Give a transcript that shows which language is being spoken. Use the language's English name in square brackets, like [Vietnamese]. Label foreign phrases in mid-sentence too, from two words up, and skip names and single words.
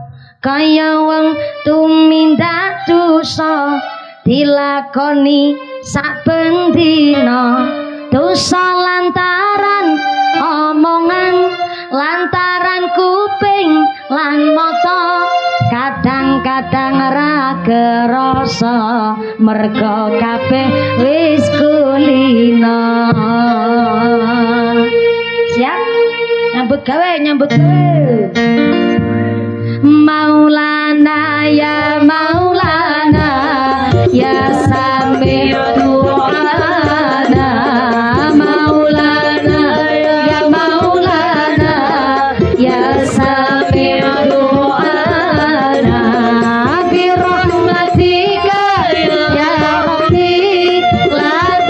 [Javanese] Kaya wong tumindak dosa dilakoni saben dina, dosa lantaran omongan, lantaran kuping lan mata, kadang-kadang ra kerasa merga kabeh wis kulina. Siap nyambut gawe [Arabic] مولانا يا مولانا يا سميع دعانا، مولانا يا مولانا يا سميع دعانا، برحمتك يا ربي لا